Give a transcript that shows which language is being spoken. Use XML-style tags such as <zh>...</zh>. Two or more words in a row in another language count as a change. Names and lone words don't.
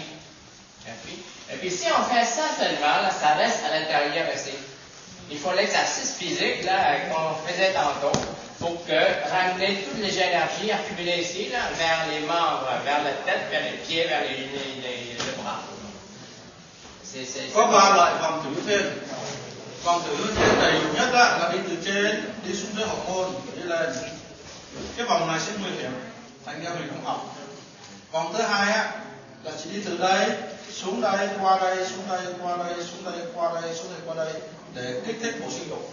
<fr>Et puis si on fait ça seulement, là, ça reste à l'intérieur ici. Il faut l'exercice physique là, qu'on faisait tantôt pour ramener toutes les énergies accumulées ici là, vers les membres, vers la tête, vers les pieds, vers les bras.</fr> <vi>Có 3 loại vòng tử thiên. Vòng tử thiên đầy đủ nhất là đi từ trên đi xuống dưới hậu môn đi lên. Cái vòng này sẽ nguy hiểm, thành ra mình không học. Vòng thứ hai á là chỉ đi từ đây xuống đây, qua đây, xuống đây, qua đây, xuống đây, qua đây, xuống đây, qua đây để kích thích bộ sinh dục.</vi>